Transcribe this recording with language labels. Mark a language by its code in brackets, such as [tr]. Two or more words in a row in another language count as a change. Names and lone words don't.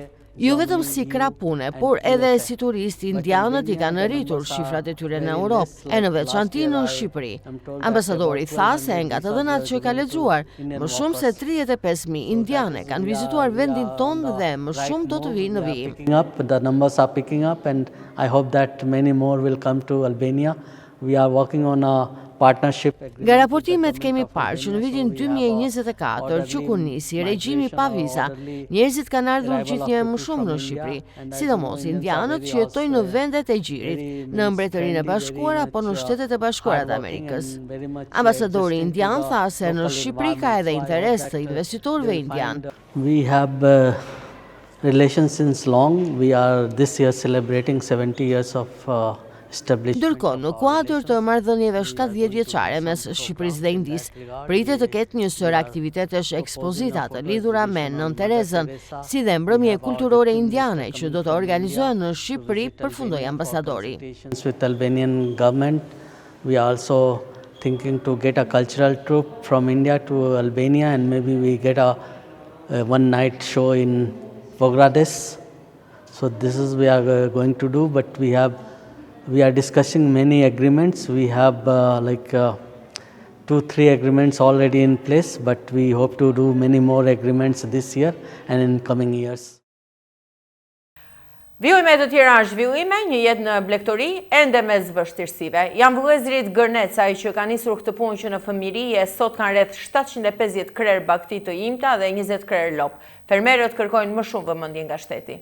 [sq] Jo vetëm si krah pune, por edhe si turistë indianët i kanë rritur shifrat e tyre në Europë, e në veçanti në Shqipëri. Ambasadori tha se nga të dhënat që ka lexuar, më shumë se 35.000 indiane kanë vizituar vendin tonë dhe më shumë do të vinë në vijim. [en] The numbers are picking up and I hope that many more will come to Albania. We are working on a partnership. [sq] Nga raportimet kemi parë që në vitin 2024 që kur nisi regjimi pa viza, njerëzit kanë ardhur gjithnjë më shumë në Shqipëri, sidomos indianët që jetojnë në vendet e gjirit, në Mbretërinë e Bashkuar apo në Shtetet e Bashkuara të Amerikës. Ambasadori indian tha se në Shqipëri ka edhe interes të investitorëve indian. [en] We have relations since long. We are this year celebrating 70 years of [sq] Ndërkohë, në kuadër të marrëdhënieve 70 vjeçare mes Shqipërisë dhe Indisë, pritet të ketë një sër aktivitetesh ekspozita të lidhura me Nën Terezën, si dhe mbrëmje kulturore indiane që do të organizohen në Shqipëri, përfundoi ambasadori. [en] With Albanian government, we are also thinking to get a cultural troupe from India to Albania and maybe we get a one night show in Vogrades. So this is we are going to do, but we are discussing many agreements. We have 2-3 agreements already in place, but we hope to do many more agreements this year and in coming years. [sq] Vjojme të tjera zhvillime, një jetë në Blegtori, ende mes vështirësive. Janë vëllezërit Gërnecaj që kanë nisur këtë punë që në fëmijëri e sot kanë rreth 750 krerë bakti të imta dhe 20 krerë lop. Fermerët kërkojnë më shumë vëmendje nga shteti.